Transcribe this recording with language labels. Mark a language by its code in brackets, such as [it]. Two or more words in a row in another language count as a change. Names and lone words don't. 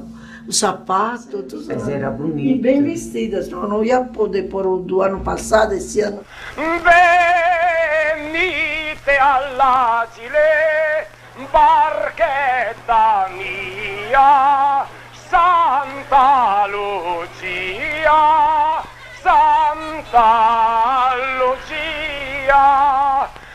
[pt] O sapato, tudo. Mas era bonito. E bem vestida, senão eu não ia poder pôr o do ano passado, esse ano. [it] Venite all'agile, barchetta mia, Santa Lucia, Santa Lucia.